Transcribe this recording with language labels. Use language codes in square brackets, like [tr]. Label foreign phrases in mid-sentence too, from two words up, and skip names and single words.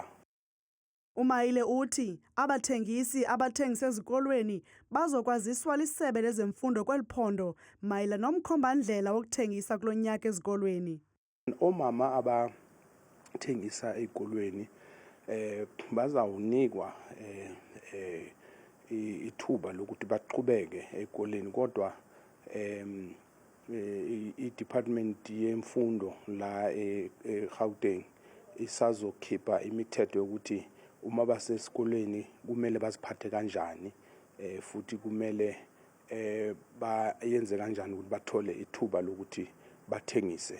[xh] uMayile uthi abathengisi abathengisa ezikolweni bazokwaziswa lisebe lezemfundo kweliphondo mayela nomkhombandlela wokuthengisa kulonyaka ezikolweni. Omama abathengisa ezikolweni bazawunikwa ithuba lokuthi baqhubeke ezikoleni kodwa [zu] i-department yemfundo la eGauteng isazokhipha imithetho yokuthi uma basesikoleni kumele baziphathe kanjani futhi kumele bayenze kanjani ukuthi bathole ithuba lokuthi bathengise.